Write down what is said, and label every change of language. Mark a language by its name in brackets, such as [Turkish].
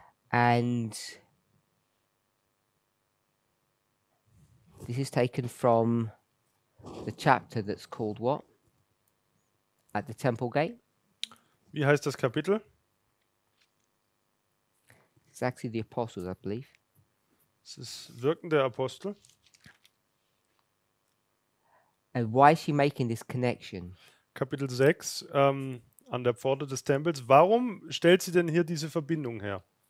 [English] And this is taken from the chapter that's called what? At the Temple Gate? [German] Wie heißt das Kapitel? [English] It's actually the Apostles, I believe. [German] Es ist Wirken der Apostel. [English] And why is she making this connection? [German] Kapitel 6, an der Pforte des Tempels. Warum stellt sie denn hier diese Verbindung her?